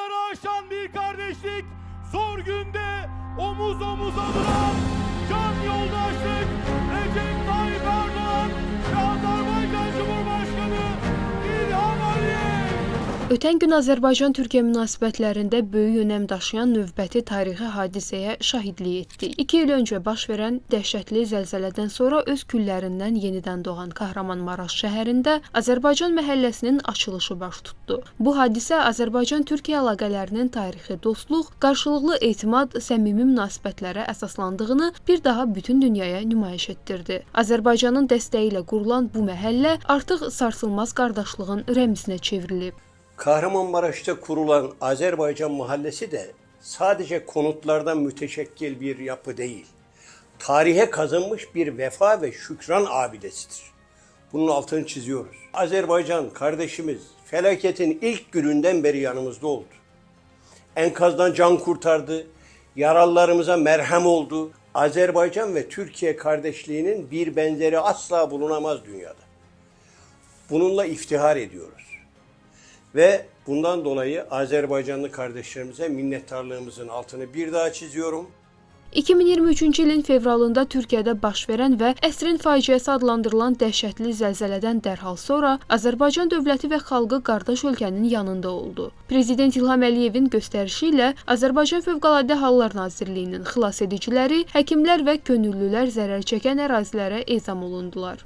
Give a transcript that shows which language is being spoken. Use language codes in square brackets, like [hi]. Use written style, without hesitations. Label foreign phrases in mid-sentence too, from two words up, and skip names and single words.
[tr] ulaşan bir kardeşlik, zor günde omuz omuza duran can yoldaşlık Recep Tayyip Erdoğan ve Azərbaycan Cumhurbaşkanı İlham Aliyev. [az] Ötən gün Azərbaycan-Türkiyə münasibətlərində böyük önəm daşıyan növbəti tarixi hadisəyə şahidlik etdik. 2 il öncə baş verən dəhşətli zəlzələdən sonra öz küllərindən yenidən doğan Kahramanmaraş şəhərində Azərbaycan məhəlləsinin açılışı baş tutdu. Bu hadisə Azərbaycan-Türkiyə əlaqələrinin tarixi dostluq, qarşılıqlı etimad, səmimi münasibətlərə əsaslandığını bir daha bütün dünyaya nümayiş etdirdi. Azərbaycanın dəstəyi ilə qurulan bu məhəllə artıq sarsılmaz qardaşlığın rəmzinə çevrilib. [tr] Kahramanmaraş'ta kurulan Azerbaycan Mahallesi de sadece konutlardan müteşekkil bir yapı değil. Tarihe kazınmış bir vefa ve şükran abidesidir. Bunun altını çiziyoruz. Azerbaycan kardeşimiz felaketin ilk gününden beri yanımızda oldu. Enkazdan can kurtardı, yaralılarımıza merhem oldu. Azerbaycan ve Türkiye kardeşliğinin bir benzeri asla bulunamaz dünyada. Bununla iftihar ediyoruz. Ve bundan dolayı Azerbaycanlı kardeşlerimize minnettarlığımızın altını bir daha çiziyorum. [az] 2023-cü ilin fevralında Türkiyədə baş verən və əsrin faciəsi adlandırılan dəhşətli zəlzələdən dərhal sonra Azərbaycan dövləti və xalqı qardaş ölkənin yanında oldu. Prezident İlham Əliyevin göstərişi ilə Azərbaycan Fövqəladə Hallar Nazirliyinin xilasediciləri, həkimlər və könüllülər zərər çəkən ərazilərə ezam olundular.